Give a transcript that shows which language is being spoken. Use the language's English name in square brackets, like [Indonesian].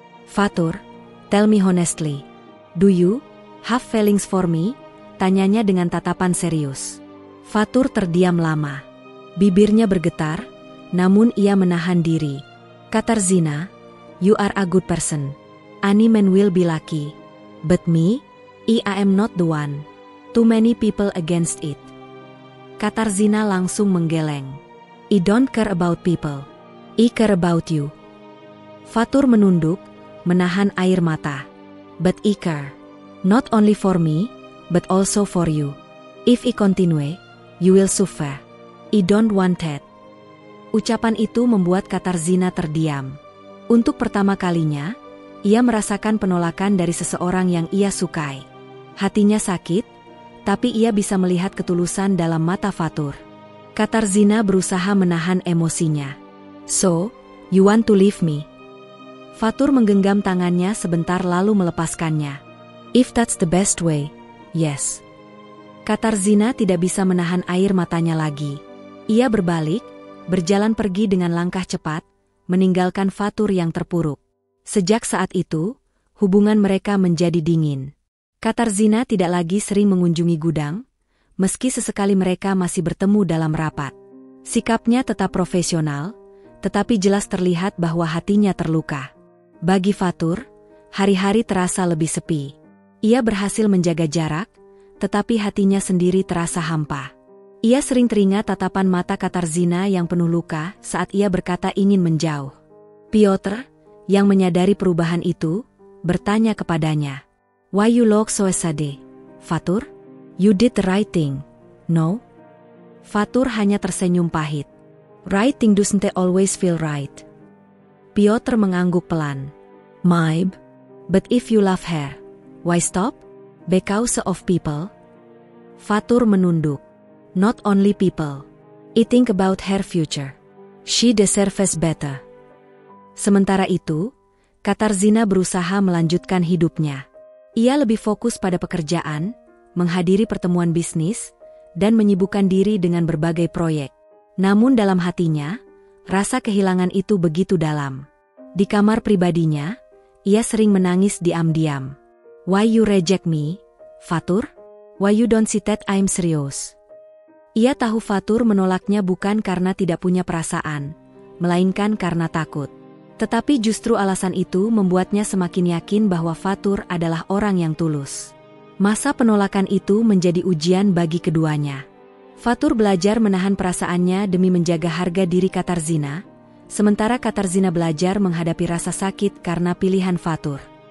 [English] "Fatur, tell me honestly, do you have feelings for me?" [Indonesian] tanyanya dengan tatapan serius. Fatur terdiam lama. Bibirnya bergetar, namun ia menahan diri. [English] "Katarzyna, you are a good person. Any man will be lucky. But me? I am not the one. Too many people against it. [Indonesian] Katarzyna langsung menggeleng. [English] I don't care about people. I care about you. [Indonesian] Fatur menunduk, menahan air mata. [English] But I care. Not only for me, but also for you. If I continue, you will suffer. I don't want that. [Indonesian] Ucapan itu membuat Katarzyna terdiam. Untuk pertama kalinya, ia merasakan penolakan dari seseorang yang ia sukai. Hatinya sakit, tapi ia bisa melihat ketulusan dalam mata Fatur. Katarzyna berusaha menahan emosinya. [English] So, you want to leave me? [Indonesian] Fatur menggenggam tangannya sebentar lalu melepaskannya. [English] If that's the best way, yes. [Indonesian] Katarzyna tidak bisa menahan air matanya lagi. Ia berbalik, berjalan pergi dengan langkah cepat, meninggalkan Fatur yang terpuruk. Sejak saat itu, hubungan mereka menjadi dingin. Katarzyna tidak lagi sering mengunjungi gudang, meski sesekali mereka masih bertemu dalam rapat. Sikapnya tetap profesional, tetapi jelas terlihat bahwa hatinya terluka. Bagi Fatur, hari-hari terasa lebih sepi. Ia berhasil menjaga jarak, tetapi hatinya sendiri terasa hampa. Ia sering teringat tatapan mata Katarzyna yang penuh luka saat ia berkata ingin menjauh. Piotr, yang menyadari perubahan itu, bertanya kepadanya. [English] Why you look so sad, Fatur? You did the right thing, no? [Indonesian] Fatur hanya tersenyum pahit. [English] Right thing doesn't always feel right. [Indonesian] Piotr mengangguk pelan. [English] Maybe, but if you love her, why stop? Because of people? [Indonesian] Fatur menunduk. [English] Not only people. I think about her future. She deserves better. [Indonesian] Sementara itu, Katarzyna berusaha melanjutkan hidupnya. Ia lebih fokus pada pekerjaan, menghadiri pertemuan bisnis, dan menyibukkan diri dengan berbagai proyek. Namun dalam hatinya, rasa kehilangan itu begitu dalam. Di kamar pribadinya, ia sering menangis diam-diam. [English] Why you reject me, Fatur? Why you don't see that I'm serious? [Indonesian] Ia tahu Fatur menolaknya bukan karena tidak punya perasaan, melainkan karena takut. Tetapi justru alasan itu membuatnya semakin yakin bahwa Fatur adalah orang yang tulus. Masa penolakan itu menjadi ujian bagi keduanya. Fatur belajar menahan perasaannya demi menjaga harga diri Katarzyna, sementara Katarzyna belajar menghadapi rasa sakit karena pilihan Fatur.